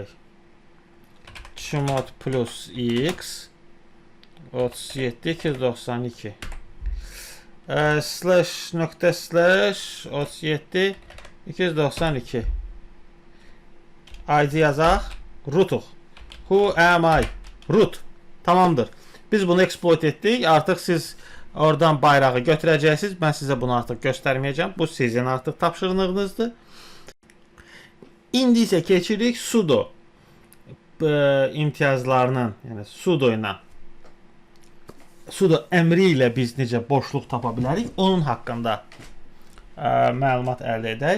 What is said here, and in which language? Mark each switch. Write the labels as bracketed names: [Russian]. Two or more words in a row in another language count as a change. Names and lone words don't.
[English] Chmod plus x [Azerbaijani] 37 292 slash nokta slash 37 292 ID yazaq, rootuq. [English] Who am I? Root. [Azerbaijani] Tamamdır. Biz bunu exploit etdik. Artıq siz oradan bayrağı götürəcəksiniz. Mən sizə bunu artıq göstərməyəcəm. Bu sizin artıq tapşırığınızdır. İndi isə keçirik sudo imtiyazlarının, yəni sudo ilə sudo əmri ilə biz necə boşluq tapa bilərik, onun haqqında məlumat əldə edək.